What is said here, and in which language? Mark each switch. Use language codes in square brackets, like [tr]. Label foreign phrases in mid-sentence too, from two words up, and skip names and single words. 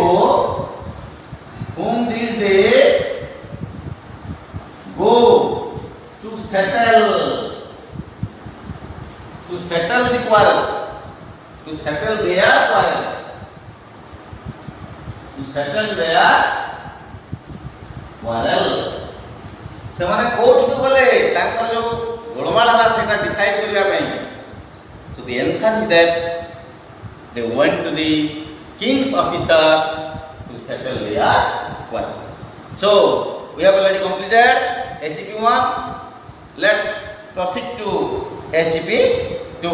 [en] Whom did they go to settle the quarrel? To settle their quarrel. To settle their quarrel. [or] ସେମାନେ କୋର୍ଟକୁ ଗଲେ ତାଙ୍କର ଯୋଉ ଗୋଳମାଳ ହେଲା ସେଟା ଡିସାଇଡ୍ କରିବା ପାଇଁ. [en] So the answer is that they went to the king's officer to settle their quarrel. So we have already completed HGP1. Let's proceed to HGP2.